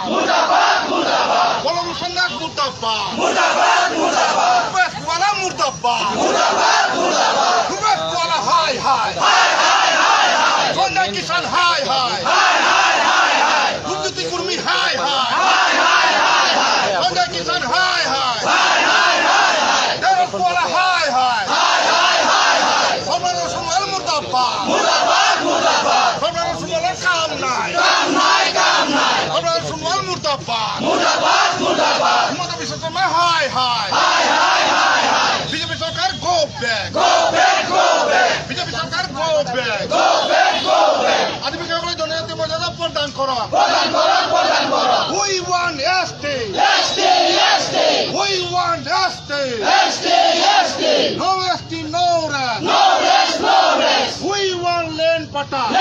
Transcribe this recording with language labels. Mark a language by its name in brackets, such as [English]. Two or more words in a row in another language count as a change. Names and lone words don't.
[Bangla] বলরু সন্ন্যাস মুর্দাবাদ রুবেশওয়ালা মুর্দাবাদ রুবেশওয়ালা হাই হাই সঞ্জয় কিষান হাই হাই দুর্নীতি কর্মী হাই হাই সঞ্জয় কিষান হাই হাই দেবওয়ালা হাই হাই সর্বান সুমার মুর্দাবাদ সর্বান সুমার কাম নাই সর্বান সুমার মুর্দাবাদ হিমন্ত বিশ্ব শর্মা হাই হাই বিজেপি সরকার [English] go back [Bangla] বিজেপি সরকার [English] go back [Bangla] আদিবাসী জনজাতি মর্যাদা প্রদান করো [English] we want ST we want ST no ST no rest we want land [Bangla] পাটা